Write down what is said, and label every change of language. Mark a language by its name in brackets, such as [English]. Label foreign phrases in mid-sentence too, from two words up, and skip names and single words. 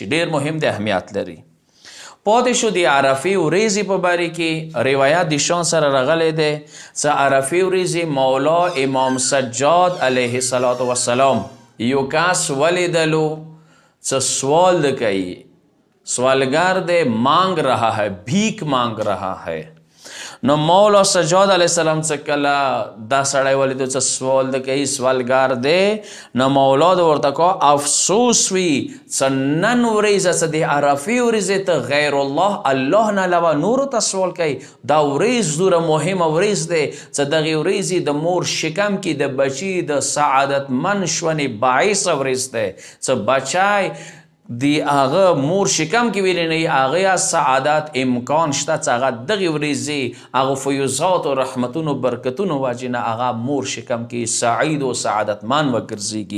[Pashto] ډېر مهم دی، اهمیت لري. پاتې شو د عرفې ورځې په باره کې روایت د شان سره راغلی دی چې عرفې ورځې مولا امام سجاد علیه السلام یو کس ولیدلو چې سوال کوي، سوالگر دے [Urdu] مانگ رہا ہے، بھیک مانگ رہا ہے. [Pashto] نو مولا سجاد علیہ السلام څخه کله دا سړی ولیدو چې سوال د کوي، سوالګار دی، نو مولا د ورته کو افسوس وي چې نن ورځ چې د عرفې ورځې ته غیر الله نه علاوه نورو ته سوال کوي. دا ورځ دومره مهمه ورځ دی چې دغې ورځې د مور شکم کې د بچي د سعادتمند ژوند باعثه ورځ دی چې بچی دی هغه مور شکم کې ویلی نه، هغه یا سعادت امکان شته چې هغه دغې ورځې هغه فیوزات او رحمتونو برکتونو وجې نه هغه مور شکم کې سعید او سعادتمند وګرځېږي.